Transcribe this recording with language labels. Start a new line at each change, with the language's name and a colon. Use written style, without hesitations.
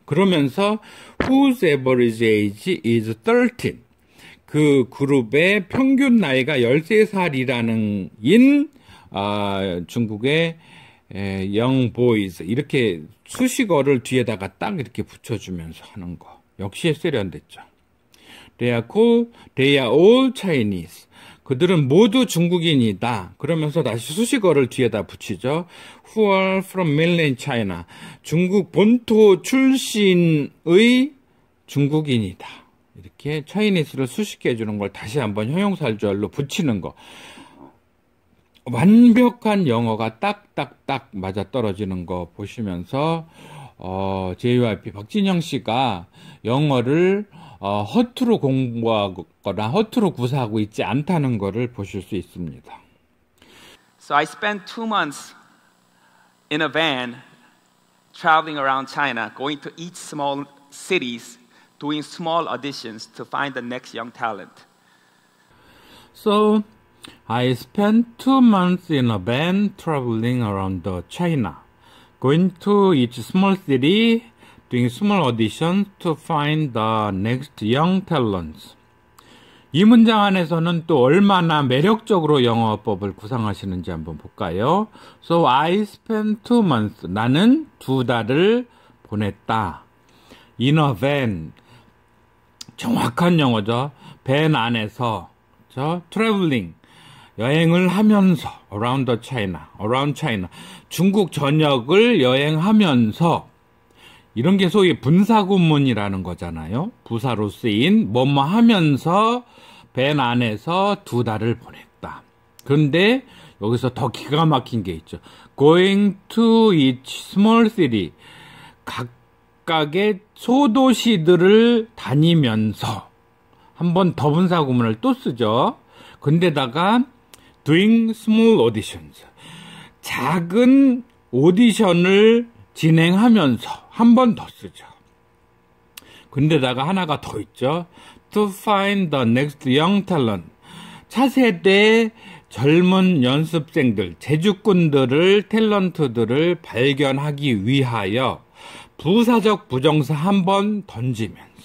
Korean: 그러면서
English: whose average age is 13.
Korean: 그 그룹의 평균 나이가 13살이라는 중국의
English: young boys
Korean: 이렇게 수식어를 뒤에다가 딱 이렇게 붙여주면서 하는 거 역시 세련됐죠.
English: They are all Chinese.
Korean: 그들은 모두 중국인이다. 그러면서 다시 수식어를 뒤에다 붙이죠.
English: Who are from mainland China.
Korean: 중국 본토 출신의 중국인이다. 이렇게 Chinese를 수식해 주는 걸 다시 한번 형용사절로 붙이는 거. 완벽한 영어가 딱딱딱 맞아떨어지는 거 보시면서 JYP 박진영 씨가 영어를 허투루 공부하거나 허투루 구사하고 있지 않다는 것을 보실 수 있습니다.
English: So I spent 2 months in a van traveling around China, going to each small cities, doing small auditions to find the next young talent. So I spent 2 months in a van traveling around China, going to each small city, doing small auditions to find the next young talents.
Korean: 이 문장 안에서는 또 얼마나 매력적으로 영어법을 구상하시는지 한번 볼까요?
English: So I spent 2 months.
Korean: 나는 2달을 보냈다.
English: In a van.
Korean: 정확한 영어죠. 밴 안에서.
English: traveling.
Korean: 여행을 하면서.
English: around China.
Korean: 중국 전역을 여행하면서. 이런 게 소위 분사구문이라는 거잖아요. 부사로 쓰인 뭐뭐 하면서 밴 안에서 2달을 보냈다. 그런데 여기서 더 기가 막힌 게 있죠.
English: Going to each small city.
Korean: 각각의 소도시들을 다니면서 한 번 더 분사구문을 또 쓰죠. 근데다가
English: doing small auditions.
Korean: 작은 오디션을 진행하면서 한 번 더 쓰죠. 근데다가 하나가 더 있죠.
English: To find the next young talent.
Korean: 차세대 젊은 연습생들, 재주꾼들을, 탤런트들을 발견하기 위하여 부사적 부정사 한 번 던지면서.